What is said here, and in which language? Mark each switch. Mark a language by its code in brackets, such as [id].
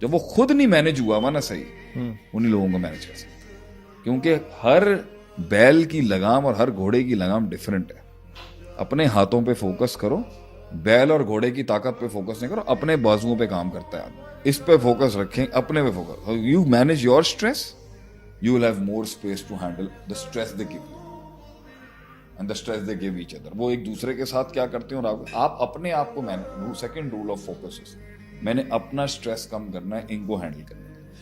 [hi] जब वो खुद नहीं मैनेज हुआ ना सही, उन्हीं लोगों को मैनेज कर सकता है. क्योंकि हर बैल की लगाम और हर घोड़े की लगाम डिफरेंट है. अपने हाथों पे फोकस करो, बैल और घोड़े की ताकत पे फोकस नहीं करो. अपने बाजुओं पे काम करता है आदमी, इस पे फोकस रखें, अपने पे focus. [en] You manage your stress, you will have more space to handle the stress they give you and the stress they give each other. [hi] वो एक दूसरे के साथ क्या करते हैं और आप अपने आप को manage. [en] second rule of focus is [hi] मैंने अपना स्ट्रेस कम करना है, इनको हैंडल करना है.